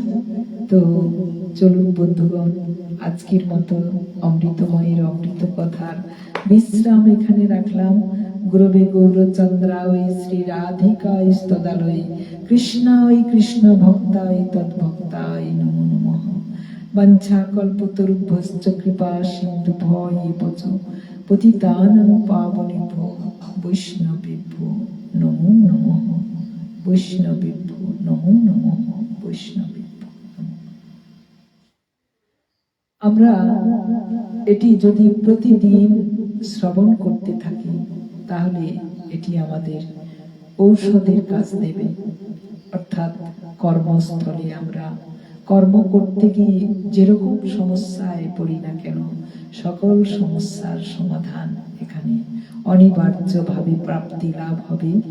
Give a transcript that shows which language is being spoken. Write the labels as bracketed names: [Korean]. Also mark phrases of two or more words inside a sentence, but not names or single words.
[Bangla] তো চলুন বন্ধুগণ, আজকের মতো অমৃতময়ের অমৃত কথার বিশ্রাম এখানে রাখলাম। [Sanskrit] गुरवे गौरचन्द्राय श्री राधिकाय स्तदालये कृष्णाय कृष्ण भक्ताय तद्भक्ताय नमो नमः। वाञ्छा कल्पतरुभ्यश्च कृपा सिन्धुभ्यैव च पतितानां पावनेभ्यो वैष्णवेभ्यो नमो नमः। वैष्णवेभ्यो नमो नमः। वैष्णवेभ्यो नमो। [Bangla] আমরা এটি যদি প্রতিদিন শ্রবণ করতে থাকি, তাহলে এটি আমাদের ঔষধের কাজ দেবে। অর্থাৎ কর্মস্থলে আমরা কর্ম করতে গিয়ে যেরকম সমস্যায় পড়ি না কেন, সকল সমস্যার সমাধান এখানে অনিবার্যভাবে প্রাপ্তি লাভ হবে।